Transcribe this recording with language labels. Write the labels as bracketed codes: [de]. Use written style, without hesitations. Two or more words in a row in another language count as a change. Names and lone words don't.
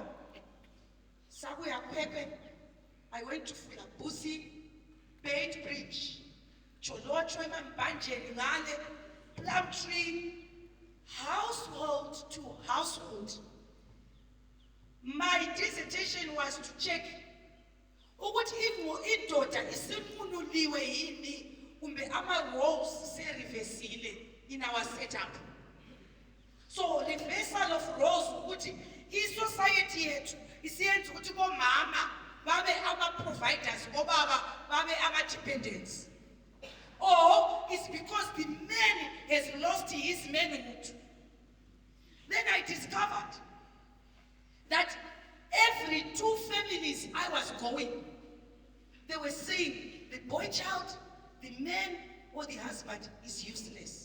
[en] Sabuya Pepe, I went to Fulabusi, Bait Bridge, Cholochwe, Mbanje, Ngale, Plumtree, household to household. My dissertation was to check [nd] ukuthi indoda isimunuliwe yini kumbe ama-roles se-reversile [en] in our setup. So reversal of roles [nd] ukuthi i-society yethu isiyenza ukuthi bomama babe ama-providers, obaba babe ama-dependents. [en] Or it's because the man has lost his manhood. Then I discovered that every 2 families I was going, they were saying the boy child, the man, or the husband is useless.